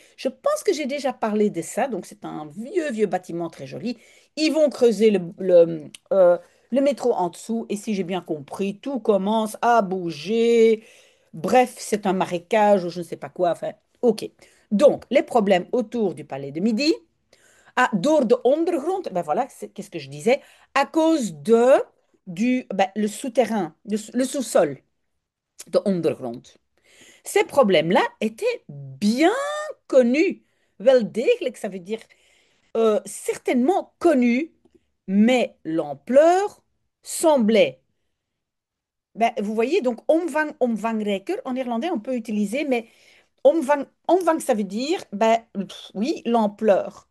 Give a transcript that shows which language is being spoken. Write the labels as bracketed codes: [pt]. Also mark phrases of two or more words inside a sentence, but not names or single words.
[fr] Je pense que j'ai déjà parlé de ça, donc c'est un vieux, vieux bâtiment très joli. Ils vont creuser le métro en dessous, et si j'ai bien compris, tout commence à bouger. Bref, c'est un marécage ou je ne sais pas quoi. Enfin, ok. Donc, les problèmes autour du palais de Midi. Ah, [nl] door de ondergrond, [fr] ben voilà, qu'est-ce que je disais? À cause le souterrain, le sous-sol de ondergrond. Ces problèmes-là étaient bien connus. [nl] Wel degelijk, [fr] ça veut dire certainement connus, mais l'ampleur semblait. Ben, vous voyez, donc omvang, omvangrijker, en néerlandais, on peut utiliser, mais omvang, ça veut dire, ben, oui, l'ampleur.